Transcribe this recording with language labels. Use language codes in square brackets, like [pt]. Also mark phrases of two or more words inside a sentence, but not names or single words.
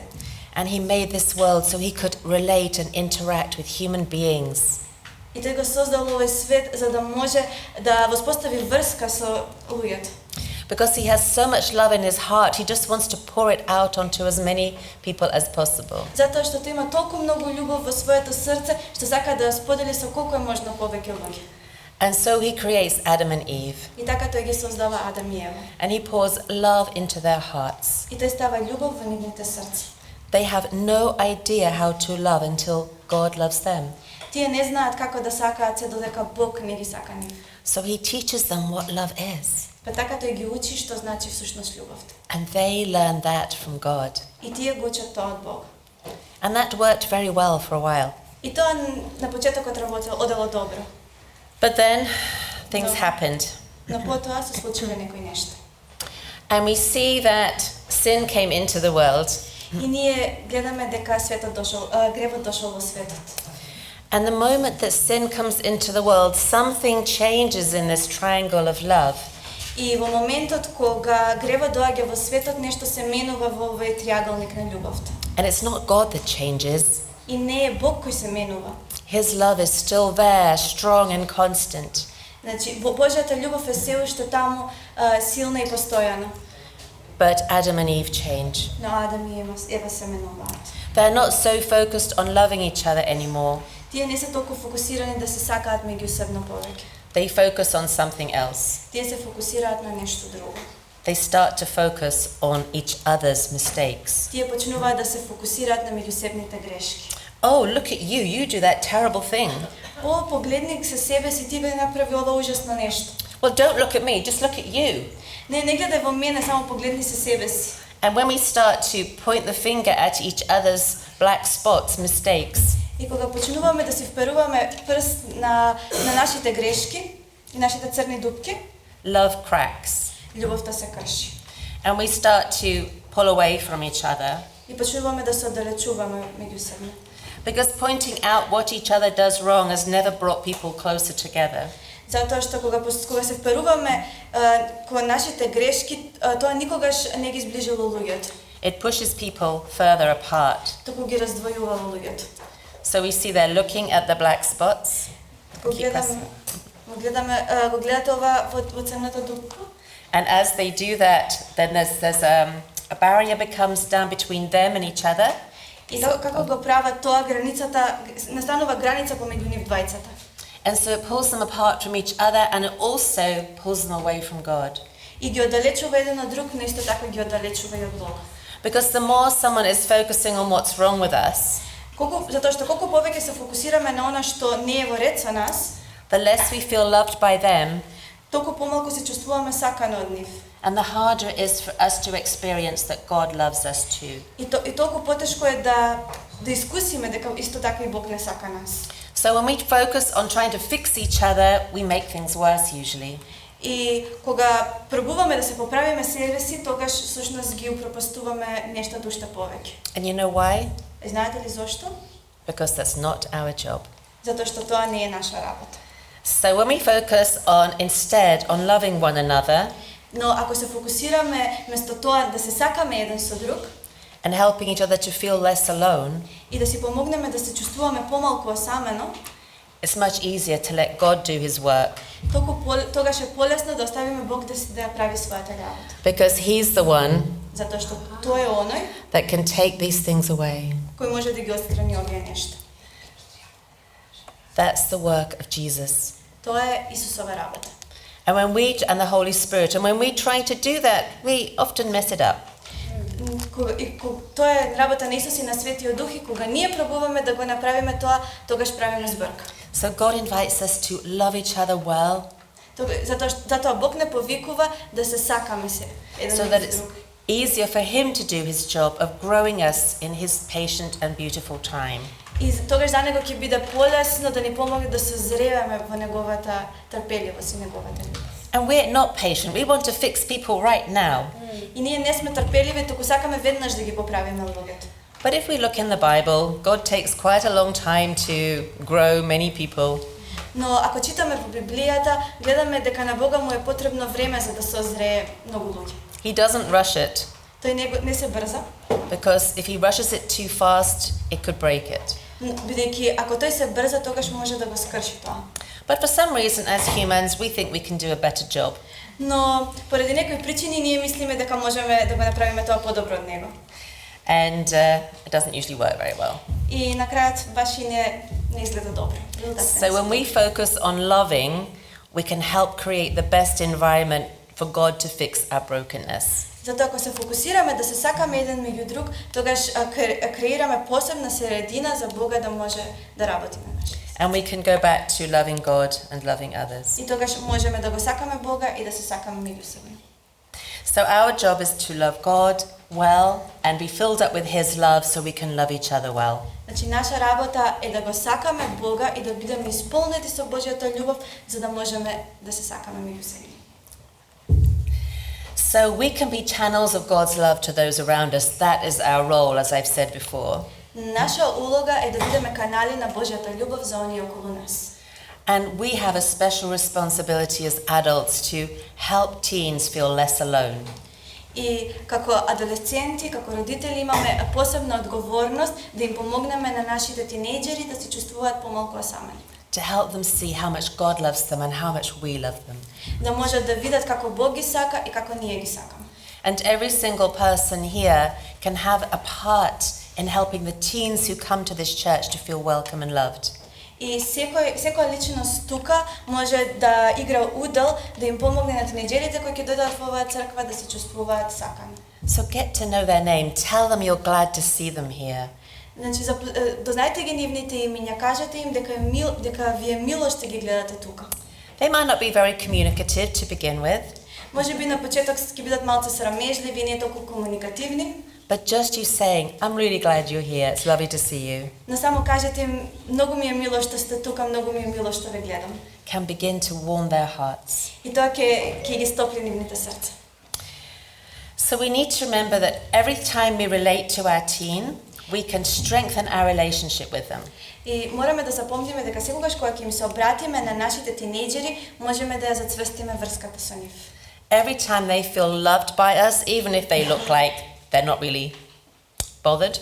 [en] And he made this world so he could relate and interact with human beings. [mk] И тој го создал овој свет за да може да воспостави врска со луѓето. [en] Because he has so much love in his heart, he just wants to pour it out onto as many people as possible. [mk] Затоа што тој има толку многу љубов во своето срце што сака да ја сподели со колку е можно повеќе луѓе. [en] And so he creates Adam and Eve. [mk] И така тој ги создава Адам и Ева. [en] And he pours love into their hearts. [mk] И тој става љубов во нивните срца. [en] They have no idea how to love until God loves them. [mk] Тие не знаат како да сакаат се додека Бог не ги сака нив. [en] So he teaches them what love is. [mk] Па така тој ги учи што значи всушност љубовта. [en] And they learn that from God. [mk] И тие го учат тоа од Бога. [en] And that worked very well for a while. [mk] И тоа на почетокот одело добро. [en] But then things happened. [mk] Но потоа се случиле некои нешта. [en] And we see that sin came into the world. [mk] И ние гледаме дека гревот дошол во светот. [en] And the moment that sin comes into the world, something changes in this triangle of love. [mk] И во моментот кога гревот доаѓа во светот, нешто се менува во овој триаголник на љубовта. [en] And it's not God that changes. [mk] И не е Бог кој се менува. [en] His love is still there, strong and constant. [mk] Значи, Божјата љубов е се уште таму силна и постојана. [en] But Adam and Eve change. [mk] Но Адам и Ева се менуваат. [en] They're not so focused on loving each other anymore. [mk] Тие не се толку фокусирани да се сакаат меѓусебно повеќе. [en] they focus on something else. [mk] Тие се фокусираат на нешто друго. [en] They start to focus on each other's mistakes. [mk] Тие почнуваат да се фокусираат на меѓусебните грешки. [en] Oh, look at you, you do that terrible thing. [mk] О, погледни се себе си, ти го направи ова ужасно нешто. [en] Well, don't look at me, just look at you. [mk] Не гледај во мене, само погледни се себе си. [en] And when we start to point the finger at each other's black spots, mistakes, [mk] И кога почнуваме да си вперуваме прст на нашите грешки и нашите црни дупки, [en] love cracks. [mk] љубовта се крши. [en] And we start to pull away from each other. [mk] И почнуваме да се оддалечуваме меѓусебно. [en] Because pointing out what each other does wrong has never brought people closer together. [mk] Затоа што кога се вперуваме кон нашите грешки, тоа никогаш не ги зближило луѓето. [en] It pushes people further apart. [mk] Туку ги раздвојува луѓето. [en] So we see they're looking at the black spots. [mk] Го гледате ова во црната дупка. [en] And as they do that, then there's a barrier becomes down between them and each other. [mk] И како го прават тоа, границата настанува граница помеѓу нив двајцата. [en] And so it pulls them apart from each other and it also pulls them away from God. [mk] И ги оддалечува еден од друг, но исто така ги оддалечува и од Бога. [en] Because the more someone is focusing on what's wrong with us, [mk] Затоа што колку повеќе се фокусираме на она што не е во ред со нас, [en] the less we feel loved by them, [mk] толку помалку се чувствуваме сакани од нив. [en] and the harder it is for us to experience that God loves us too. [mk] И толку потешко е да искусиме дека исто така и Бог не сака нас. [en] So when we focus on trying to fix each other, we make things worse usually. [mk] И кога пробуваме да се поправиме себе си, тогаш всушност ги упропастуваме нештата уште повеќе. [en] And you know why? [mk] Знаете ли зошто? [en] Because that's not our job. [mk] Затоа што тоа не е наша работа. [en] So when we focus on instead on loving one another [mk] Но ако се фокусираме место тоа да се сакаме еден со друг [en] and helping each other to feel less alone, [mk] и да си помогнеме да се чувствуваме помалку осамено, [en] it's much easier to let God do his work. [mk] Тогаш е полесно да оставиме Бог да прави својата работа. [en] Because he's the one [mk] Затоа што тој е оној [en] that can take these things away. [mk] кој може да ги отстрани овие нешта. [en] That's the work of Jesus. [mk] Тоа е Исусова работа. [en] And the Holy Spirit, and when we try to do that, we often mess it up. [mk] Тоа е работа на Исус и на Светиот Дух и кога ние пробуваме да го направиме тоа, тогаш правиме збрка. [en] So God invites us to love each other well. [mk] Затоа Бог не повикува да се сакаме се еден [en] So [mk] од [en] that it's [mk] друг. [en] easier for him to do his job of growing us in his patient and beautiful time. [mk] И тогаш за него ќе биде полесно да ни помогне да созреваме во неговата трпеливост и неговата љубов. [en] And we're not patient. We want to fix people right now. [mk] И ние не сме трпеливи, туку сакаме веднаш да ги поправиме луѓето. [en] But if we look in the Bible, God takes quite a long time to grow many people. [mk] Но ако читаме во Библијата, гледаме дека на Бога му е потребно време за да созрее многу луѓе. [en] He doesn't rush it, [mk] Тој не се брза, [en] because if he rushes it too fast, it could break it. [mk] бидејќи ако тој се брза, тогаш може да го скрши тоа. [en] But for some reason, as humans, we think we can do a better job. [mk] Но поради некои причини ние мислиме дека можеме да го направиме тоа подобро од него. [en] And it doesn't usually work very well. [mk] И на крајот баш и не изгледа добро. [en] So when we focus on loving, we can help create the best environment for God to fix our brokenness. [mk] Затоа ако се фокусираме да се сакаме еден меѓу друг, тогаш креираме посебна средина за Бога да може да работи на нас. [en] And we can go back to loving God and loving others. [mk] И тогаш можеме да го сакаме Бога и да се сакаме меѓусебно. [en] So our job is to love God well and be filled up with his love so we can love each other well. [mk] Значи наша работа е да го сакаме Бога и да бидеме исполнети со Божјата љубов за да можеме да се сакаме меѓусебно. [en] So we can be channels of God's love to those around us. That is our role, as I've said before. [mk] Наша улога е да бидеме канали на Божјата љубов за оние околу нас. [en] And we have a special responsibility as adults to help teens feel less alone. [mk] И како адолесценти, како родители имаме посебна одговорност да им помогнеме на нашите тинејџери да се чувствуваат помалку осамени. [en] To help them see how much God loves them and how much we love them. [mk] Да можат да видат како Бог ги сака и како ние ги сакаме. [en] And every single person here can have a part in helping the teens who come to this church to feel welcome and loved. [mk] И секоја личност тука може да игра удел, да им помогне на тинејџерите кои ќе дојдат во оваа црква да се чувствуваат сакани. [en] So get to know their name. Tell them you're glad to see them here. [mk] Значи, дознајте ги нивните имиња, кажете им дека ви е мило што ги гледате тука. [en] They might not be very communicative to begin with, [mk] Може би на почеток ќе бидат малку срамежливи, не толку комуникативни, [en] but just you saying, I'm really glad you're here, it's lovely to see you, [mk] но само кажете им, многу ми е мило што сте тука, многу ми е мило што ве гледам. [en] can begin to warm their hearts. [mk] И тоа ќе ги стопли нивните срца. [en] So we need to remember that every time we relate to our teen, we can strengthen our relationship with them. [mk] И мораме да запомниме дека секогаш кога ќе им се обратиме на нашите тинејџери, можеме да ја зацврстиме врската со нив. [en] Every time they feel loved by us, even if they look like they're not really bothered,